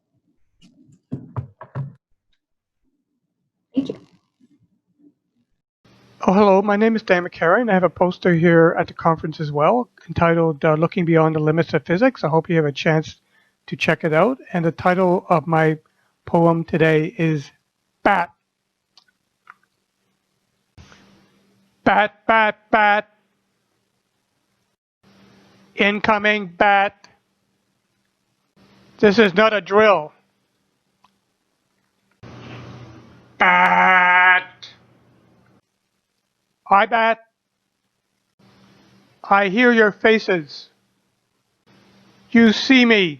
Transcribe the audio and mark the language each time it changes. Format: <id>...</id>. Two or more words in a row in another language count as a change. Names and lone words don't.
<en>Thank you. Oh, hello. My name is Damon Cari, and I have a poster here at the conference as well entitled Looking Beyond the Limits of Physics. I hope you have a chance to check it out. And the title of my poem today is Bat. Bat, bat, bat. Incoming bat. This is not a drill. Bat. I bat. I hear your faces. You see me.</en>